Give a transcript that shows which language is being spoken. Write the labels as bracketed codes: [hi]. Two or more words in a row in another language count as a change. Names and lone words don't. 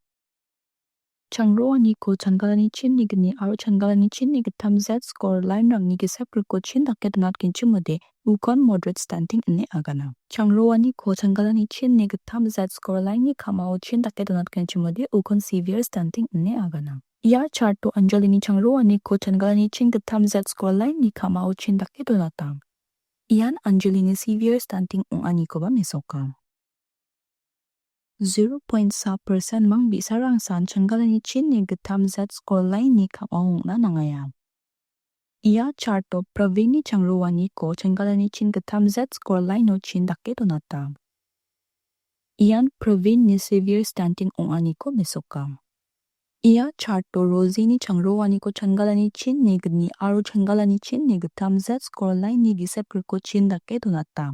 [grt] Changroaniko changalani chin ni gani aro changalani chin ni gatam [en] Z-score line [grt] rang ni gisapur ko chin dakke donat kinchumode ukon [en] moderate stunting [grt] ane agana. Changroaniko changalani chin ni gatam [en] Z-score line [grt] ni kamao chin dakke donat kinchumode ukon [en] severe stunting [grt] ane agana. Iya chart to Angelini Changroaniko changalani chin gatam [en] Z-score line [grt] ni kamao chin dakke donatang. Iyan Angelini [en] severe stunting [grt] ong aniko ba mesokam. 0.4% mang bisarang san changgalani chin ni gatam [en] z-score line [grt] ni kamahong na nangaya. Ia charto pravini Changroaniko changgalani chin gatam [en] z-score line [grt] no chin daketo nata. Ian pravin ni [en] severe stunting [grt] onganiko mesoka. Ia charto rozini Changroaniko changgalani chin ni gni aro changgalani chin ni gatam [en] z-score line [grt] ni gisepko chin daketo nata.